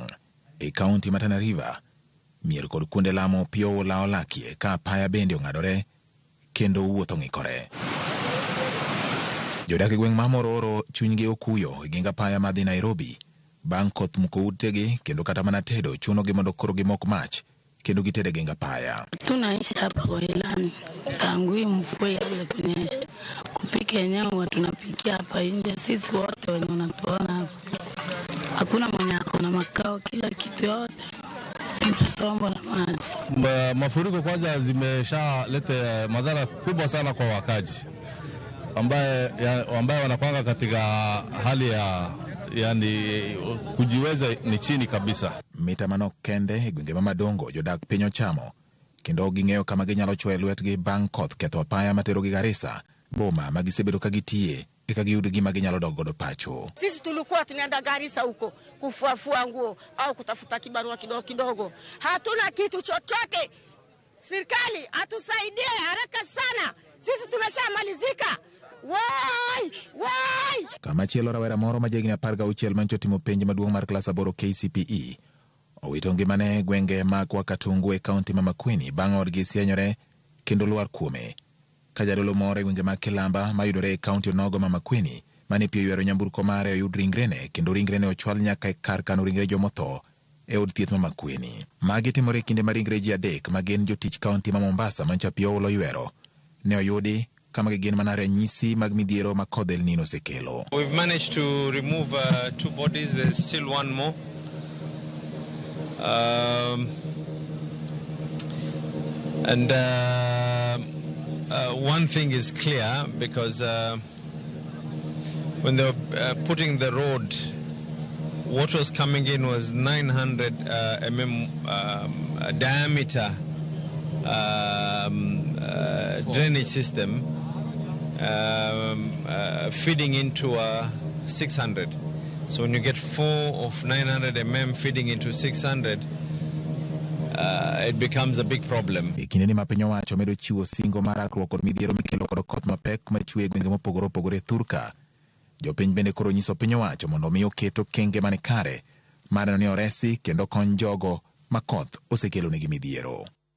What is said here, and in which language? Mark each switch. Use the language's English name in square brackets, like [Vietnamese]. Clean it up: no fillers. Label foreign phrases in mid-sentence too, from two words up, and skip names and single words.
[Luo (Kenya and Tanzania)] E kaunti ma Tana River, mier kod kuonde lamo pi oula olakie ka apaya bende ong'adore kendo wuotho ng'ikore. Jodak e gweng' ma Mororo chunygi okuyo e ginga apaya madhi Nairobi bang' koth muko utegi kendo kata mana tedo chunogi mondo koro gimok mach kendo gitede ginga apaya. [Swahili] Tunaishi hapa kwa ilani tangu hii mvua ianze kunyesha. Kupika yenyewe tunapikia hapa nje, sisi wote wenye unatuona hapa. Hakuna mwenye ako na makao, kila kitu yote imesomba na maji. Mafuriko kwanza zimeshaleta madhara kubwa sana kwa wakaji ambaye wanakwanga katika hali ya kujiweza ni chini kabisa. Mita manok kende gwenge ma madongo jodak piny ochamo kendo ging'eyo kama ginyalo chwe lwetgi bang' koth ketho apaya materogi Garissa, boma ma gisebedo ka gitiye eka giyud gima ginyalo dok godo pacho. Sisi tulikuwa tunaenda Garissa huko kufuafua nguo au kutafuta kibarua kidogo kidogo. Hatuna kitu chochote. Serikali atusaidie haraka sana. Sisi tumeshamalizika. Wai! [Luo (Kenya and Tanzania)] Kama chielo rawera moro ma jegni 16 mancho timo penj maduong' mar klas 8 KCPE owito ngimane gwenge mag Wakatungu e kaunti ma Makueni bang' odgi sienyore kendo lwar kuome. Ka jadolo moro e gwenge mag Kilamba ma yudore e kaunti onogo ma Makueni mane pi oyuero nyamburko mare oyud ringrene kendo ringrene ochwal nyaka e kar kano ringre jomotho e od thieth ma Makueni. Magi timore kinde ma ringre ji adek ma gin jotich kaunti ma Mombasa mancha pi oula oyuero ne oyudi kama gin mana ranyisi mag midhiero ma kodh El Nino sekelo. [English] We've managed to remove 2 bodies. There's still one more. One thing is clear, because when they were putting the road, what was coming in was 900 mm diameter drainage system feeding into 600. So when you get 4 of 900 mm feeding into 600, it becomes a big problem. [Luo (Kenya and Tanzania)] Kineni ma piny owacho medo chiwo singo mar rakruok kod midhiero mikelo kod koth mapek machue e gwenge mopogore opogore thurka. Jopiny bende koro nyiso piny owacho mondo mi oketo kenge mane kare mar neno ni oresi kendo kony jogo ma koth osekelo negi midhiero.